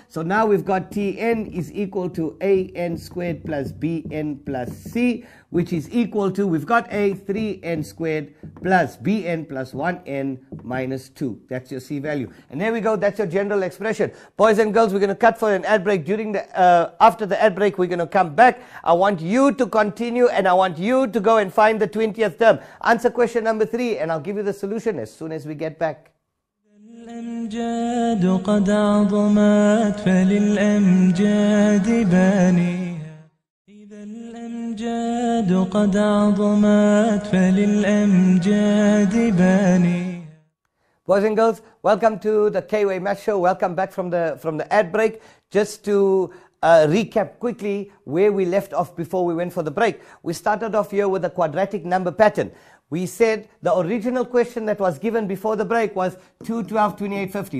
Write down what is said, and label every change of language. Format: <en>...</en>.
<en>So now we've got Tn is equal to an squared plus bn plus c, which is equal to, we've got a 3n squared plus bn plus 1n minus 2. That's your c value. And there we go. That's your general expression. Boys and girls, we're going to cut for an ad break. During the after the ad break, we're going to come back. I want you to continue, and I want you to go and find the 20th term. Answer question number 3, and I'll give you the solution as soon as we get back.</en> <ar>الأمجاد قد عظمت فللأمجاد بانيها إذا الأمجاد قد عظمت فللأمجاد بانيها.</ar> <en>Boys and girls, welcome to the K-Way Math Show. Welcome back from the ad break. Just to recap quickly where we left off before we went for the break. We started off here with the quadratic number pattern. We said the original question that was given before the break was 2, 12, 28, 50.</en>